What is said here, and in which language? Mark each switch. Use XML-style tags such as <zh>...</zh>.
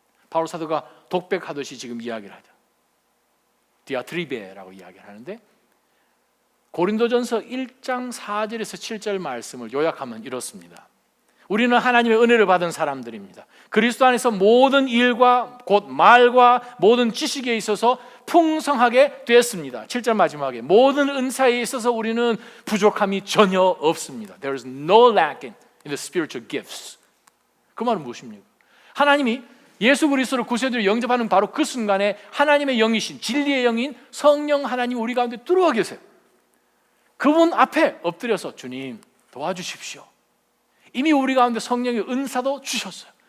<ko>바울 사도가 독백하듯이 지금 이야기를 하죠. 디아트리베라고 이야기를 하는데, 고린도전서 1장 4절에서 7절 말씀을 요약하면 이렇습니다. 우리는 하나님의 은혜를 받은 사람들입니다. 그리스도 안에서 모든 일과 곧 말과 모든 지식에 있어서 풍성하게 되었습니다. 7절 마지막에 모든 은사에 있어서 우리는 부족함이 전혀 없습니다.</ko> <en>There is no lacking in the spiritual gifts.</en> <ko>그 말은 무엇입니까? 하나님이 예수 그리스도를 구세주로 영접하는 바로 그 순간에 하나님의 영이신, 진리의 영인 성령 하나님 우리 가운데 들어와 계세요. 그분 앞에 엎드려서 주님 도와주십시오. 이미 우리 가운데 성령의 은사도 주셨어요.</ko>